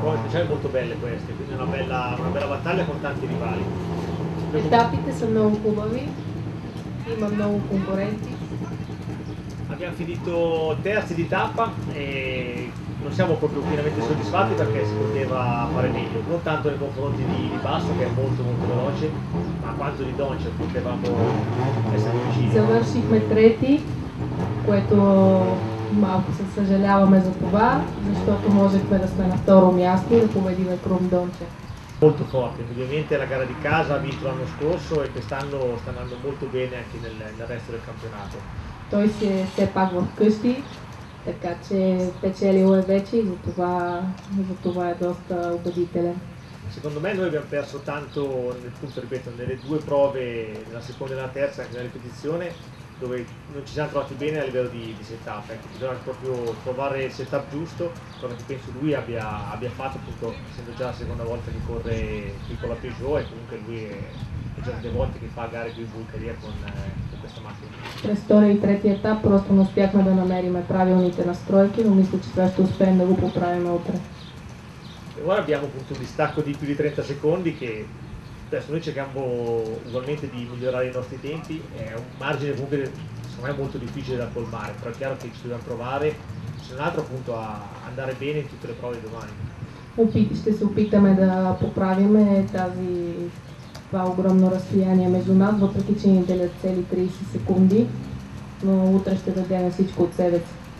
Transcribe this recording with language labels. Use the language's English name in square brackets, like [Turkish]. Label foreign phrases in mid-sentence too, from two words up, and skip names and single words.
[Italian] facciamo molto belle queste, quindi una bella battaglia con tanti rivali. [Bulgarian] Етапите са много хубави, има много конкуренти. [Italian] Abbiamo finito terzi di tappa e non siamo proprio pienamente soddisfatti perché si poteva fare meglio, non tanto nei confronti di Basso che è molto veloce, ma quanto di Donce potevamo essere vicini. [Bulgarian] Завършихме трети, което малко се съжаляваме за това, защото можехме да сме на второ място и да победиме Крум Донче. [Italian] Molto forte, ovviamente la gara di casa ha vinto l'anno scorso e quest'anno sta andando molto bene anche nel resto del campionato. [Bulgarian] Той си е все пак в къщи, така че печелил е вече и за това е доста убедителен. [Italian] Secondo me noi abbiamo perso tanto, appunto, ripeto, nelle due prove, nella seconda e nella terza, anche nella ripetizione, dove non ci siamo trovati bene a livello di setup. Ecco, bisogna proprio trovare il setup giusto, cosa che penso lui abbia fatto, appunto, essendo già la seconda volta che corre qui con la Peugeot e comunque lui è già delle volte che fa gare qui in Bulgaria con questa macchina. [Bulgarian] През втория и третия етап просто не успяхме да намерим правилните настройки, но мисля, че това ще успеем да го поправим утре. [Italian] E ora abbiamo appunto un distacco di più di 30 secondi che adesso noi cerchiamo ugualmente di migliorare i nostri tempi, è un margine comunque secondo me molto difficile da colmare, però è chiaro che ci dobbiamo provare, se non altro appunto a andare bene in tutte le prove di domani. [Bulgarian] Ще се опитаме да поправим това огромно разстояние между нас, въпреки че ни делят цели 30 секунди, но утре ще дадем всичко от себе си.